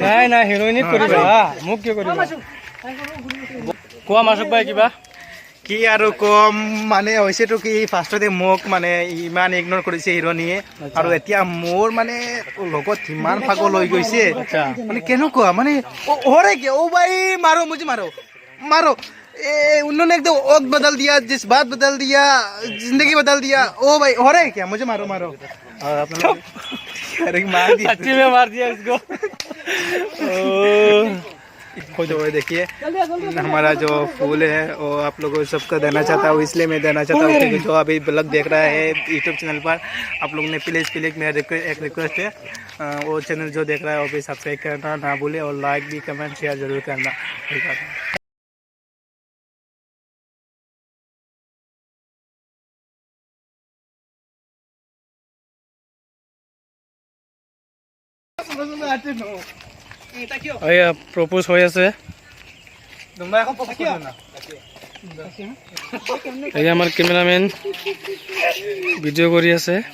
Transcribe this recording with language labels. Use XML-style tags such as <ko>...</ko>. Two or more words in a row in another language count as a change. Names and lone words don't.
<as>নাই হিৰোইনিক কৰিবা, মোক কিয় কৰিবা? কোৱা মাছুক ভাই কিবা। কি আৰু কম মানে হৈছেতো কি ফাৰ্ষ্টতে মোক মানে ইমান ইগন'ৰ কৰিছে হিৰোইনিয়ে, আৰু এতিয়া মোৰ মানে লগত ইমান পাগল হৈ গৈছে মানে কেনেকুৱা মানে হৰে কি ओ ভাই</as> <hi>मारो मुझे मारो उन्होंने एकदम वक्त बदल दिया, जज्बात बदल दिया, जिंदगी बदल दिया। ओ भाई हो रहा है क्या? मुझे मारो और अपना अरे मार दिया, सच्ची में मार दिया इसको। तो देखिए हमारा जो फूल है वो आप लोगों को सबको देना चाहता हूँ, इसलिए मैं देना चाहता हूँ क्योंकि जो अभी ब्लॉग देख रहा है यूट्यूब चैनल पर, आप लोगों ने प्लीज़ मेरा एक रिक्वेस्ट है, वो चैनल जो देख रहा है वो भी सब्सक्राइब करना ना भूले, और लाइक भी कमेंट शेयर जरूर करना।</hi> <as>প্ৰপ'জ হৈ আছে। এই আমাৰ কেমেৰামেন ভিডিঅ' কৰি আছে।</as>